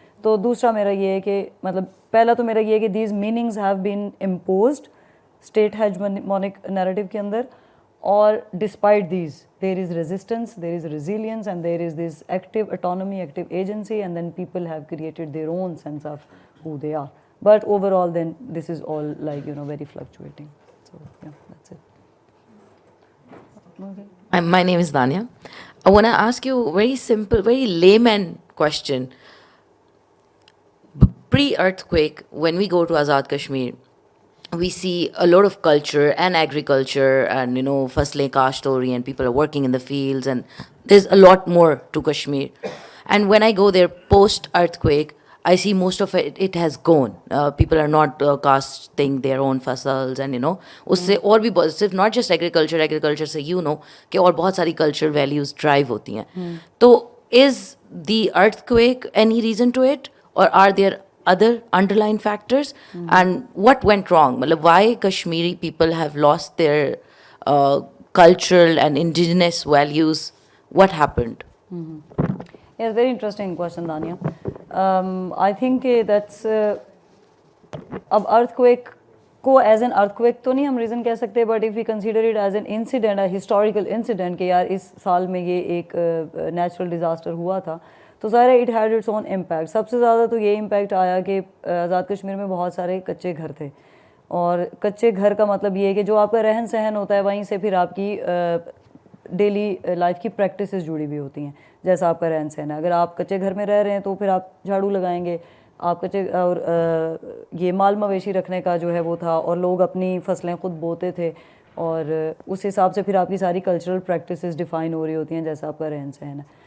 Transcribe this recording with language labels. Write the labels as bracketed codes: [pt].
[ur] تو دوسرا میرا یہ ہے کہ [en] مطلب پہلا تو میرا یہ ہے کہ these meanings have been imposed state hegemonic narrative کے اندر, اور despite these there is resistance, there is resilience, and there is this active autonomy, active agency, and then people have created their own sense of who they are. But overall then this is all like, you know, very fluctuating. So yeah, that's it. Okay. My name is Dania. I want to ask you a very simple, very layman question. Pre-earthquake, when we go to Azad Kashmir, we see a lot of culture and agriculture and, you know, [ur] faslein kasht ho rahi [en] and people are working in the fields, and there's a lot more to Kashmir. And when I go there post-earthquake, I see most of it has gone. People are not casting their own fasals, and you know, [ur] usse aur bhi [en] positive, not just agriculture se, you know, [ur] کہ اور بہت ساری [en] cultural values drive [ur] ہوتی ہیں. [en] تو is the earthquake any reason to it, or are there other underlying factors? And what went wrong? Matlab, why Kashmiri people have lost their cultural and indigenous values? What happened? Yeah, very interesting question, Dania. I think that's [ur] اب ارتھ کو as an ارتھ تو نہیں ہم reason کہہ سکتے, [en] but if you consider it as an incident, historical incident [ur] کہ یار اس سال میں یہ ایک نیچرل ڈیزاسٹر ہوا تھا, تو ظاہر ہے [en] It had its own impact. [ur] سب سے زیادہ تو یہ امپیکٹ آیا کہ آزاد کشمیر میں بہت سارے کچے گھر تھے, اور کچے گھر کا مطلب یہ ہے کہ جو آپ کا رہن سہن ہوتا ہے وہیں سے پھر آپ کی ڈیلی لائف کی پریکٹسز جڑی ہوئی ہوتی ہیں, جیسا آپ کا رہن سہن ہے. اگر آپ کچے گھر میں رہ رہے ہیں تو پھر آپ جھاڑو لگائیں گے, آپ کچے, اور یہ مال مویشی رکھنے کا جو ہے وہ تھا, اور لوگ اپنی فصلیں خود بوتے تھے, اور اس حساب سے پھر آپ کی ساری کلچرل پریکٹسز ڈیفائن ہو رہی ہوتی ہیں جیسا آپ کا رہن سہن ہے.